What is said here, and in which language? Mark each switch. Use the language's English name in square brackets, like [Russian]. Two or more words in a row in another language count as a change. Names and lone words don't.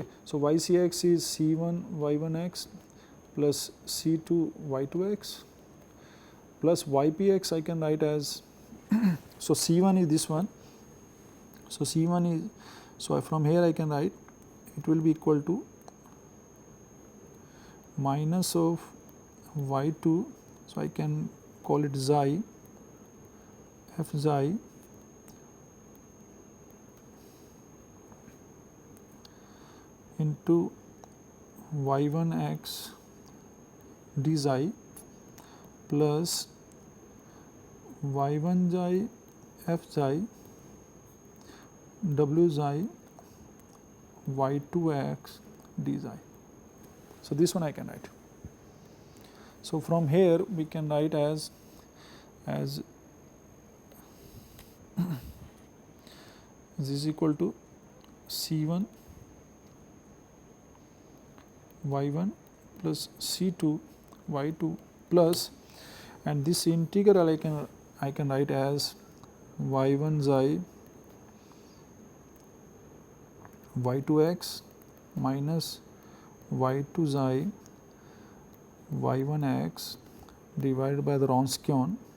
[English] So, ycx is c1 y1x plus c2 y2x plus ypx I can write as so c1 is this one. So, c1 is, so from here I can write it will be equal to minus of y2. So, I can call it xi f xi into y1x d xi plus y1 xi f xi w xi y2x d xi. So, this one I can write. So, from here we can write as this is equal to c1 y1 plus c2 y2 plus, and this integral I can write as y1 xi y2x minus y2 xi y1x divided by the Wronskian.